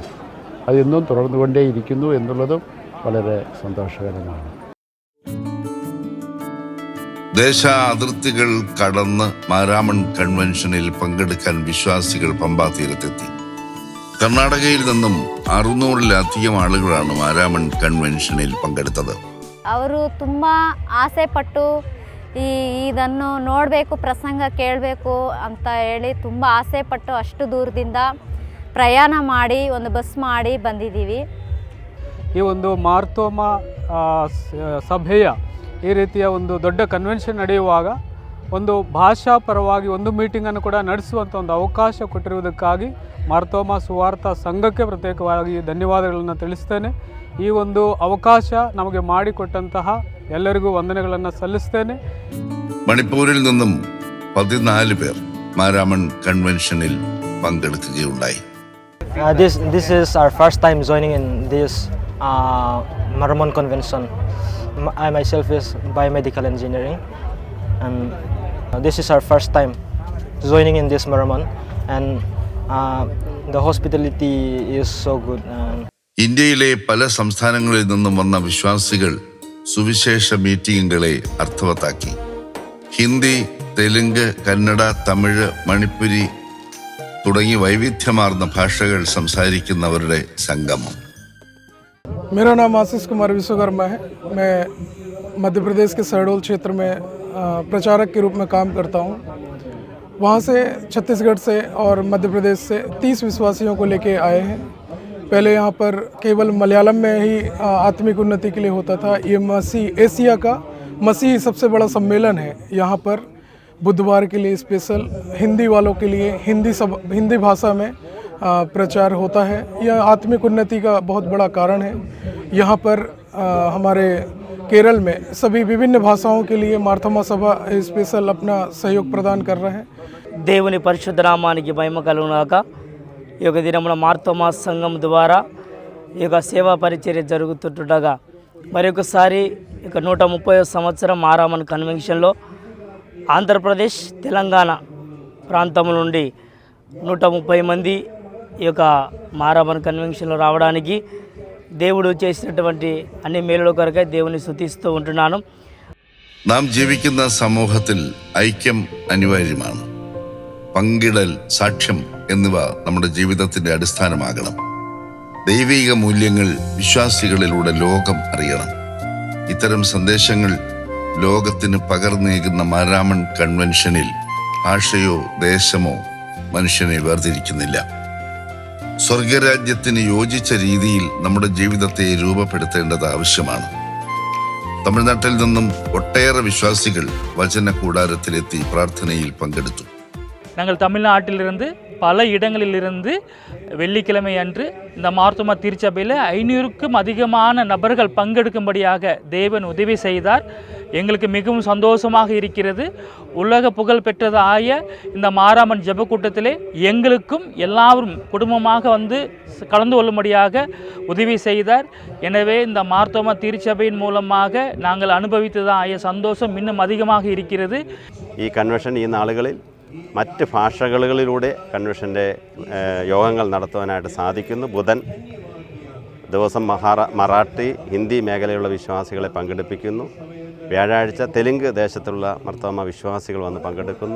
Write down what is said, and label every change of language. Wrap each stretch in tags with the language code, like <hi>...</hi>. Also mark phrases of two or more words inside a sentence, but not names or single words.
<ml>അതിന്നും തുടർന്നുകൊണ്ടേയിരിക്കുന്നു എന്നുള്ളതും വളരെ സന്തോഷകരമാണ്. ദേശ അതിർത്തികൾ കടന്ന് മാരാമൺ കൺവെൻഷനിൽ പങ്കെടുക്കാൻ വിശ്വാസികൾ പമ്പാ തീരത്തെത്തി. കർണാടകയിൽ നിന്നും 600-ലധികം ആളുകളാണ് മാരാമൺ കൺവെൻഷനിൽ പങ്കെടുക്കുന്നു.</ml> <kn>ಅವರು ತುಂಬ ಆಸೆ ಪಟ್ಟು ಇದನ್ನು ನೋಡಬೇಕು, ಪ್ರಸಂಗ ಕೇಳಬೇಕು ಅಂತ ಹೇಳಿ ತುಂಬ ಆಸೆ ಪಟ್ಟು ಅಷ್ಟು ದೂರದಿಂದ ಪ್ರಯಾಣ ಮಾಡಿ ಒಂದು ಬಸ್ ಮಾಡಿ ಬಂದಿದ್ದೀವಿ. ಈ ಒಂದು ಮಾರ್ತೋಮ ಸಭೆಯ ಈ ರೀತಿಯ ಒಂದು ದೊಡ್ಡ ಕನ್ವೆನ್ಷನ್ ನಡೆಯುವಾಗ ಒಂದು ಭಾಷಾ ಪರವಾಗಿ ಒಂದು ಮೀಟಿಂಗನ್ನು ಕೂಡ ನಡೆಸುವಂಥ ಒಂದು ಅವಕಾಶ ಕೊಟ್ಟಿರುವುದಕ್ಕಾಗಿ ಮಾರ್ತೋಮ ಸುವಾರ್ಥ ಸಂಘಕ್ಕೆ ಪ್ರತ್ಯೇಕವಾಗಿ ಧನ್ಯವಾದಗಳನ್ನು ತಿಳಿಸ್ತೇನೆ. ಈ ಒಂದು ಅವಕಾಶ ನಮಗೆ ಮಾಡಿಕೊಟ್ಟಂತಹ ಎಲ್ಲರಿಗೂ ವಂದನೆಗಳನ್ನು ಸಲ್ಲಿಸ್ತೇನೆ.</kn> <ml>മണിപ്പൂരിൽ നിന്നും 14 പേർ മാരാമൺ കൺവെൻഷനിൽ പങ്കെടുക്കുകയുണ്ടായി.</ml> <en>This is our first time joining in this Maramon convention. I myself is biomedical engineering, and this is our first time joining in this Maramon, and the hospitality is so good.</en> <ml>ഇന്ത്യയിലെ പല സംസ്ഥാനങ്ങളിൽ നിന്നും വന്ന വിശ്വാസികൾ സുവിശേഷ മീറ്റിംഗുകളെ അർത്ഥവത്താക്കി. ഹിന്ദി, തെലുങ്ക്, കന്നഡ, തമിഴ്, മണിപ്പുരി തുടങ്ങി വൈവിധ്യമാർന്ന ഭാഷകൾ സംസാരിക്കുന്നവരുടെ സംഗമം.</ml> <hi>मेरा नाम आशीष कुमार विश्वकर्मा है. मैं मध्य प्रदेश के शहडोल क्षेत्र में प्रचारक के रूप में काम करता हूँ. वहाँ से छत्तीसगढ़ से और मध्य प्रदेश से 30 विश्वासियों को लेके आए हैं. पहले यहाँ पर केवल मलयालम में ही आत्मिक उन्नति के लिए होता था. ये एशिया का मसीही सबसे बड़ा सम्मेलन है. यहाँ पर बुधवार के लिए स्पेशल हिंदी वालों के लिए हिंदी भाषा में प्रचार होता है. यह आत्मिक उन्नति का बहुत बड़ा कारण है. यहाँ पर हमारे केरल में सभी विभिन्न भाषाओं के लिए मार्थोमा सभा स्पेशल अपना सहयोग प्रदान कर रहे हैं.</hi> <te>దేవుని పరిశుద్ధ నామానికి మహిమ కలుగుగాక. ఈ యొక్క దినమున మార్తోమా సంఘం ద్వారా ఈ యొక్క సేవా పరిచర్య జరుగుతుండగా మరొకసారి ఇక 130వ సంవత్సరం మారామన్ కన్వెన్షన్లో ఆంధ్రప్రదేశ్, తెలంగాణ ప్రాంతం నుండి 130 మంది ఈ యొక్క మారామన్ కన్వెన్షన్లో రావడానికి దేవుడు చేసినటువంటి అన్ని మేలుల కొరకై దేవుని స్తుతిస్తూ ఉంటున్నాను.</te> <ml>നാം ജീവിക്കുന്ന സമൂഹത്തിൽ ഐക്യം അനിവാര്യമാണ്. പങ്കിടൽ, സാക്ഷ്യം എന്നിവ നമ്മുടെ ജീവിതത്തിന്റെ അടിസ്ഥാനമാകണം. ദൈവിക മൂല്യങ്ങൾ വിശ്വാസികളിലൂടെ ലോകം അറിയണം. ഇത്തരം സന്ദേശങ്ങൾ ലോകത്തിന് പകർന്നേകുന്ന മാരാമൺ കൺവെൻഷനിൽ ഭാഷയോ ദേശമോ മനുഷ്യനെ വേർതിരിക്കുന്നില്ല. സ്വർഗരാജ്യത്തിന് യോജിച്ച രീതിയിൽ നമ്മുടെ ജീവിതത്തെ രൂപപ്പെടുത്തേണ്ടത് ആവശ്യമാണ്. തമിഴ്നാട്ടിൽ നിന്നും ഒട്ടേറെ വിശ്വാസികൾ വചന കൂടാരത്തിലെത്തി പ്രാർത്ഥനയിൽ പങ്കെടുത്തു.</ml> <ta>நாங்கள் தமிழ்நாட்டிலிருந்து பல இடங்களிலிருந்து வெள்ளிக்கிழமை அன்று இந்த மார்த்தோமா திருச்சபையில் 500க்கும் அதிகமான நபர்கள் பங்கெடுக்கும்படியாக தேவன் உதவி செய்தார். எங்களுக்கு மிகவும் சந்தோஷமாக இருக்கிறது. உலக புகழ் பெற்றதாய இந்த மாராமன் ஜெப கூட்டத்திலே எங்களுக்கும் எல்லாரும் குடும்பமாக வந்து கலந்து கொள்ளும்படியாக உதவி செய்தார். எனவே இந்த மார்த்தோமா திருச்சபையின் மூலமாக நாங்கள் அனுபவித்ததாய சந்தோஷம் இன்னும் அதிகமாக இருக்கிறது.</ta> <ml>ഈ കൺവെൻഷൻ ഈ നാളുകളിൽ മറ്റ് ഭാഷകളിലൂടെ കൺവെൻഷൻ്റെ യോഗങ്ങൾ നടത്തുവാനായിട്ട് സാധിക്കുന്നു. ബുധൻ ദിവസം മറാഠി, ഹിന്ദി മേഖലയിലുള്ള വിശ്വാസികളെ പങ്കെടുപ്പിക്കുന്നു. വ്യാഴാഴ്ച തെലുങ്ക് ദേശത്തുള്ള മാർത്തോമ വിശ്വാസികൾ വന്ന് പങ്കെടുക്കുന്നു.</ml>